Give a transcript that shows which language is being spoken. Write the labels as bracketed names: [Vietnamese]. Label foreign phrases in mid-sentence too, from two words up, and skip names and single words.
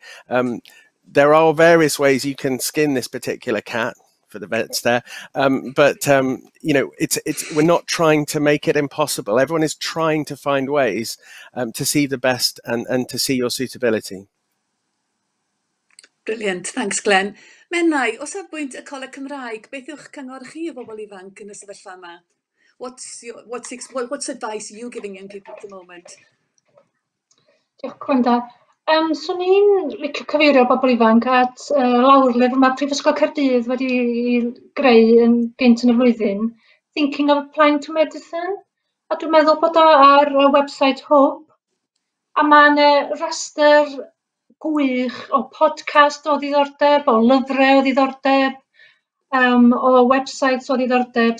[English] There are various ways you can skin this particular cat, for the vets there, but we're not trying to make it impossible. Everyone is trying to find ways to see the best and to see your suitability. Brilliant, thanks Glenn. [Welsh] Mennai, o safbwynt y Coleg Cymraeg, beth yw'ch cyngor chi o bobl ifanc yn y sefyllfa yma? [English] What's advice you giving young people at the moment? [Welsh] Diolch, Gwenda. So ni'n licio cyfeirio bobl ifanc at lawrlyfr mae Prifysgol Caerdydd wedi greu yn gynt yn y flwyddyn, Thinking of Applying to Medicine. A dwi'n meddwl bod o ar y website Hope. A mae'n rhestr gwych o podcast o ddiddordeb, o lyfrau o ddiddordeb, o websites o ddiddordeb.